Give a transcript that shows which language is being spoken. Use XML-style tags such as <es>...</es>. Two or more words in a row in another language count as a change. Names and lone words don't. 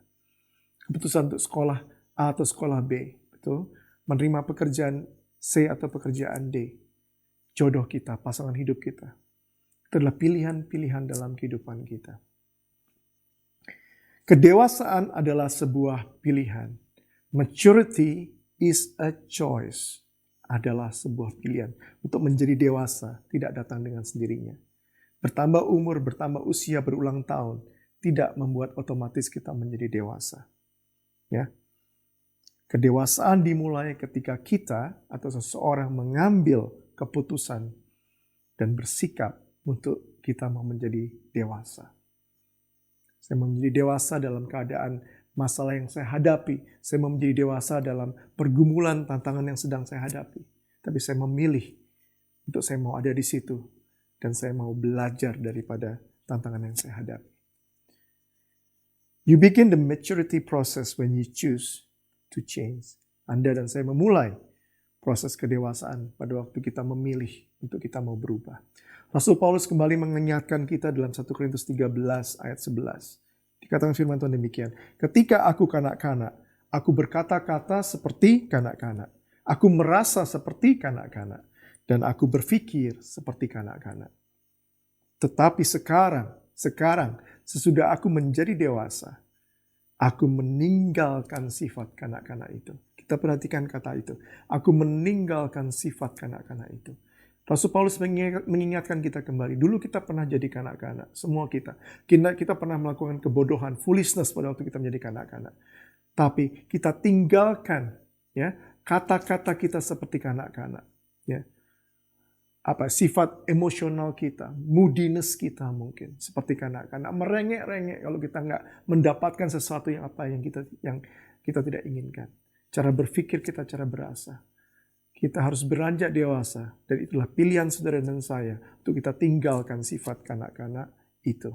<id>Keputusan untuk sekolah A atau sekolah B. Betul? Menerima pekerjaan C atau pekerjaan D. Jodoh kita, pasangan hidup kita. Itu adalah pilihan-pilihan dalam kehidupan kita. Kedewasaan adalah sebuah pilihan.</id> <en>Maturity is a choice.</en> <id>Adalah sebuah pilihan. Untuk menjadi dewasa tidak datang dengan sendirinya. Bertambah umur, bertambah usia berulang tahun tidak membuat otomatis kita menjadi dewasa. Ya. Kedewasaan dimulai ketika kita atau seseorang mengambil keputusan dan bersikap untuk kita mau menjadi dewasa. Saya mau menjadi dewasa dalam keadaan masalah yang saya hadapi. Saya mau menjadi dewasa dalam pergumulan tantangan yang sedang saya hadapi. Tapi saya memilih untuk saya mau ada di situ. Dan saya mau belajar daripada tantangan yang saya hadapi.</id> <en>You begin the maturity process when you choose to change.</en> <id>Anda dan saya memulai proses kedewasaan pada waktu kita memilih untuk kita mau berubah. Rasul Paulus kembali mengingatkan kita dalam 1 Korintus 13 ayat 11. Dikatakan firman Tuhan demikian. Ketika aku kanak-kanak, aku berkata-kata seperti kanak-kanak. Aku merasa seperti kanak-kanak. Dan aku berpikir seperti kanak-kanak. Tetapi sekarang, sesudah aku menjadi dewasa, aku meninggalkan sifat kanak-kanak itu. Kita perhatikan kata itu. Aku meninggalkan sifat kanak-kanak itu. Rasul Paulus mengingatkan kita kembali. Dulu kita pernah jadi kanak-kanak. Semua kita. Kita pernah melakukan kebodohan, foolishness pada waktu kita menjadi kanak-kanak. Tapi kita tinggalkan ya kata-kata kita seperti kanak-kanak. Ya. Sifat emosional kita, moodiness kita mungkin seperti kanak-kanak, merengek-rengek kalau kita nggak mendapatkan sesuatu yang kita tidak inginkan. Cara berpikir kita, cara berasa. Kita harus beranjak dewasa dan itulah pilihan saudara dan saya untuk kita tinggalkan sifat kanak-kanak itu.</id>